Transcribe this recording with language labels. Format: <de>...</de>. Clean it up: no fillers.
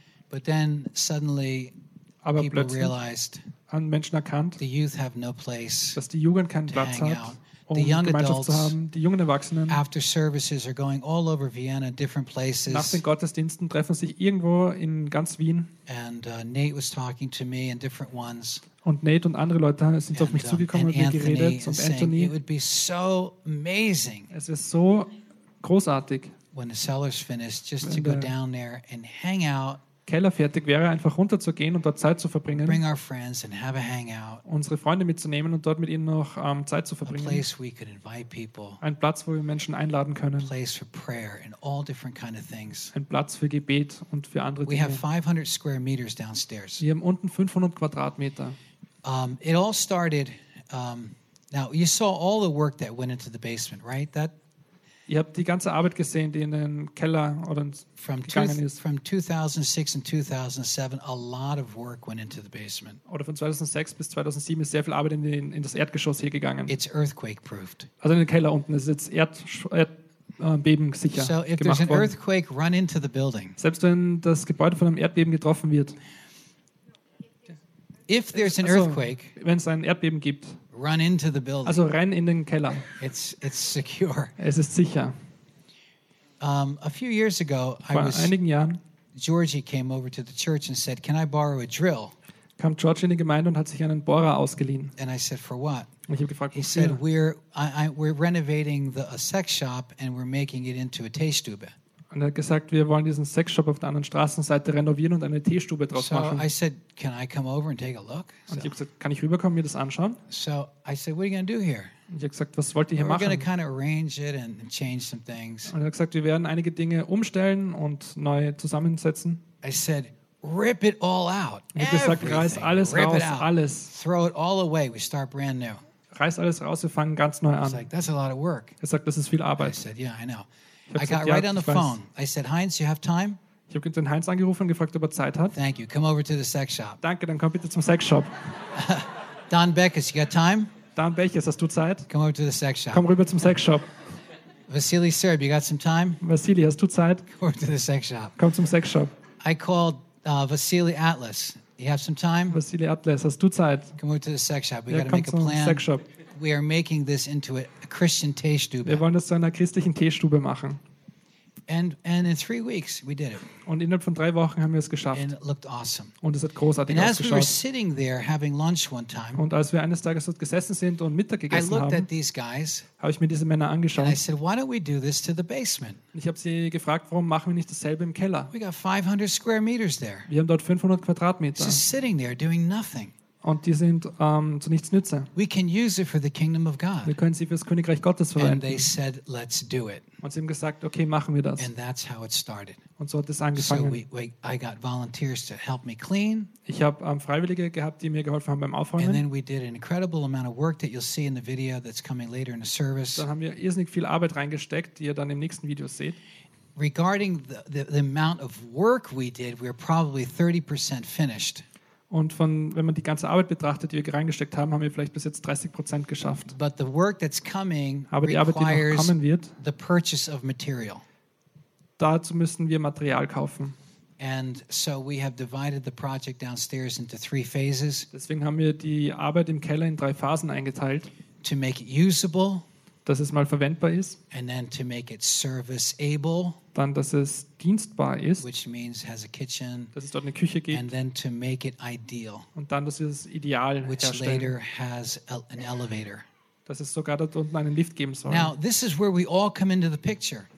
<en>But then suddenly</en> <de>aber</de> <en>people realized.</en> <de>Haben Menschen erkannt,</de> <en>the youth have no place.</en> <de>Dass die Jugend keinen Platz hat.</de> <en>The young adults,</en> <de>die jungen Erwachsenen,</de> <en>after services are going all over Vienna, different places.</en> <de>Nach den Gottesdiensten treffen sich irgendwo in ganz Wien.</de> <en>And Nate was talking to me and different ones.</en> <de>Und Nate und andere Leute sind auf mich zugekommen und wir geredet. Und Anthony.</de> <en>It would be so amazing.</en> <de>Es ist so großartig.</de> <en>When the cellar's finished, just to go down there and hang out.</en> <de>Keller fertig wäre, einfach runterzugehen und dort Zeit zu verbringen.</de> <en>Bring our friends and have a hangout.</en> <de>Unsere Freunde mitzunehmen und dort mit ihnen noch Zeit zu verbringen.</de> <en>A place we could invite people.</en> <de>Ein Platz, wo wir Menschen einladen können.</de> <en>A place for prayer and all different kind of things.</en> <de>Ein Platz für Gebet und für andere Dinge.</de> <en>We have 500 square meters downstairs.</en> <de>Wir haben unten 500 Quadratmeter.</de> <en>It all started. Now you saw all the work that went into the basement, right? That.</en> <de>Ihr habt die ganze Arbeit gesehen, die in den Keller oder gegangen ist.</de> <en>From 2006 and 2007, a lot of work went into the basement.</en> <de>Oder von 2006 bis 2007 ist sehr viel Arbeit in das Erdgeschoss hier gegangen.</de> <en>It's earthquake proofed.</en> <de>Also in den Keller unten ist jetzt erdbebensicher gemacht worden.</de> <en>So if there's an earthquake, run into the building.</en> <de>Selbst wenn das Gebäude von einem Erdbeben getroffen wird.</de> <en>If there's an earthquake,</en> <de>wenn es ein Erdbeben gibt,</de> <en>run into the building.</en> <de>Also renn in den Keller.</de> <en>It's secure.</en> <de>Es ist sicher.</de> <en>A few years ago, Georgie came over to the church and said, "Can I borrow a drill?"</en> <de>Kam George in die Gemeinde und hat sich einen Bohrer ausgeliehen.</de> <en>And I said, "For what?"</en> <de>Und ich habe gefragt, wofür.</de> <en>He said, "We're renovating a sex shop and we're making it into a Teestube."</en> <de>Und er hat gesagt, wir wollen diesen Sexshop auf der anderen Straßenseite renovieren und eine Teestube draus machen.</de> <en>So I said, "Can I come over and take a look?"</en> <de>Und ich habe gesagt, kann ich rüberkommen, mir das anschauen?</de> <en>So I said, "What are you going to do here?"</en> <de>Und ich habe gesagt, was wollt ihr hier machen?</de> <en>We're going to kind of arrange it and change some things.</en> <de>Und er hat gesagt, wir werden einige Dinge umstellen und neu zusammensetzen.</de> <en>I said, "Rip it all out."</en> <de>Und ich habe gesagt, reiß alles raus, alles.</de> <en>Throw it all away. We start brand new.</en> <de>Reiß alles raus, wir fangen ganz neu an.</de> <en>Like, that's a lot of work.</en> <de>Er sagt, das ist viel Arbeit.</de> <en>I said, "Yeah, I know." I got right on the phone. I said, "Heinz, you have time?"</en> <de>Ich habe den Heinz angerufen und gefragt, ob er Zeit hat.</de> <en>"Thank you. Come over to the sex shop."</en> <de>Danke, dann komm bitte zum Sexshop.</de> <en>"Don Beckes, you got time?"</en> <de>Don Beckes, hast du Zeit?</de> <en>"Come over to the sex shop."</en> <de>Komm rüber zum Sexshop.</de> <en>"Vasily Serb, you got some time?"</en> <de>Vasily, hast du Zeit?</de> <en>"Come over to the sex shop."</en> <de>Komm zum Sexshop.</de> <en>I called Vasily Atlas. "You have some time?"</en> <de>Vasily Atlas, hast du Zeit?</de> <en>"Come over to the sex shop. We got to make a plan. Sex shop. We are making this into a Christian Teestube."</en> <de>Wir wollen das zu einer christlichen Teestube machen.</de> <en>And in 3 weeks we did it.</en> <de>Und innerhalb von 3 Wochen haben wir es geschafft.</de> <en>And it looked awesome.</en> <de>Und es hat großartig</de> <en>and</en> <de>ausgeschaut.</de> <en>As we were sitting there having lunch one time,</en> <de>und als wir eines Tages dort gesessen sind und Mittag gegessen</de> <en>I looked</en> <de>haben,</de> <en>at these guys,</en> <de>habe ich mir diese Männer angeschaut.</de> <en>And I said, "Why don't we do this to the basement?"</en> <de>Ich habe sie gefragt, warum machen wir nicht dasselbe im Keller?</de> <en>We got 500 square meters there.</en> <de>Wir haben dort 500 Quadratmeter.</de> <en>Just sitting there doing nothing.</en> <de>Und die sind zu nichts nütze.</de> <en>We can use it for the kingdom of God.</en> <de>Wir können sie fürs Königreich Gottes verwenden.</de> <en>And they said, "Let's do it."</en> <de>Und sie haben gesagt, okay, machen wir das.</de> <en>And that's how it started.</en> <de>Und so hat es angefangen.</de> <en>So I got volunteers to help me clean.</en> <de>Ich habe Freiwillige gehabt, die mir geholfen haben beim Aufräumen.</de> <en>And then we did an incredible amount of work that you'll see in the video that's coming later in the service.</en> <de>Dann haben wir irrsinnig viel Arbeit reingesteckt, die ihr dann im nächsten Video seht.</de> <en>Regarding the amount of work we did, we're probably 30% finished.</en> <de>Und von, wenn man die ganze Arbeit betrachtet, die wir reingesteckt haben, haben wir vielleicht bis jetzt 30% geschafft.</de> <en>But the work that's coming</en> <de>aber die Arbeit, die noch kommen wird,</de> <en>the purchase of material.</en> <de>dazu müssen wir Material kaufen.</de> <en>And so we have divided the project downstairs into three phases.</en> <de>Deswegen haben wir die Arbeit im Keller in drei Phasen eingeteilt.</de> <en>To make it usable,</en> <de>dass es mal verwendbar ist.</de> <en>And then to make it service able,</en> <de>dann dass es dienstbar ist.</de> <en>Which means has a kitchen,</en> <de>dass es dort eine Küche gibt.</de> <en>And then to make it ideal,</en> <de>und dann dass es ideal</de> <en>which</en> <de>herstellen.</de> <en>Later has an elevator,</en> <de>dass es sogar dort unten einen Lift geben soll.</de> <en>Now this is where we all come into the picture.</en>